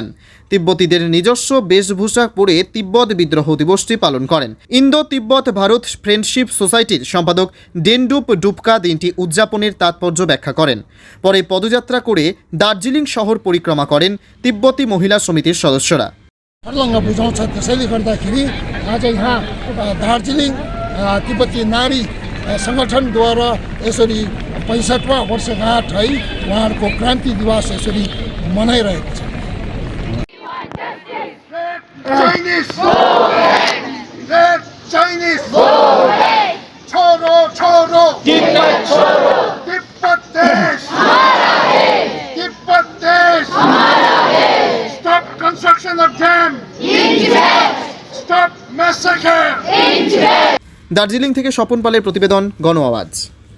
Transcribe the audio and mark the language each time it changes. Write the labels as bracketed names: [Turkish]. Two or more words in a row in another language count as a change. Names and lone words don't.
[Bangla] তিব্বতীদের নিজস্ব বেশভূষা পরে তিব্বত বিদ্রোহ দিবসটি পালন করেন। ইন্দো তিব্বত ভারত ফ্রেন্ডশিপ সোসাইটির সম্পাদক ডেনডুপ ডুপকা দিনটি উদযাপনের তাৎপর্য ব্যাখ্যা করেন। পরে পদযাত্রা করে দার্জিলিং শহর পরিক্রমা করেন তিব্বতী মহিলা সমিতির সদস্যরা। [Nepali] हर्लङ्ग बुझाउँछ, त्यसैले गर्दाखेरि आज यहाँ दार्जिलिङ तिब्बती नारी सङ्गठनद्वारा यसरी 65वां वर्षगाँठ है उहाँहरूको क्रान्ति दिवस यसरी मनाइरहेको छ। छोरो छोरो तिब्बत देश, तिब्बत देश, [English] stop construction of dam, stop massacre। [Bangla] দার্জিলিং থেকে স্বপন পালের প্রতিবেদন, গণ আওয়াজ।